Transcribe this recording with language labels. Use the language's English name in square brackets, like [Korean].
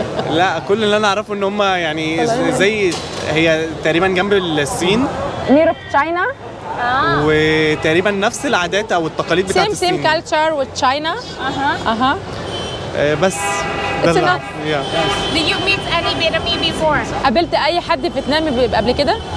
[Arabic] لا كل اللي أنا أعرفه إن هم يعني زي هي تقريبا جنب الصين. [English] Near China. [Arabic] وتقريبا نفس العادات أو التقاليد بتاعت الصين. [English] Same culture with China. [Arabic] بس ده اللي أعرفه. [English] Did you meet any Vietnamese before? [Arabic] قابلت أي حد فيتنامي قبل كده؟